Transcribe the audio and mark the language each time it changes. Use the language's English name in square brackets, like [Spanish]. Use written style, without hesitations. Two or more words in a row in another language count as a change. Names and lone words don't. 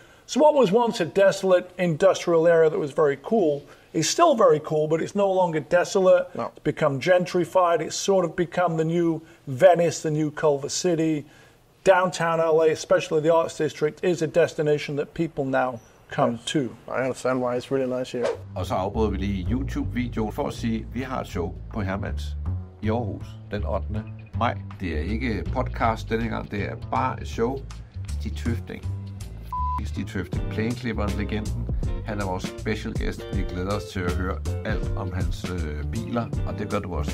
[English] So what was once a desolate industrial area that was very cool It's still very cool, but it's no longer desolate. No. It's become gentrified. It's sort of become the new Venice, the new Culver City. Downtown LA, especially the Arts District, is a destination that people now come to. I understand why it's really nice here. [Danish] Og så afbryder vi lige YouTube-videoen for at sige, at vi har et show på Hermans i Aarhus den 8. maj. Det er ikke podcast denne gang, det er bare et show. Stig Tøfting. Stig Tøfting, plæneklipperen, legenden. Han er vores [English] special guest. [Danish] Vi glæder os til at høre alt om hans biler, og det gør du også.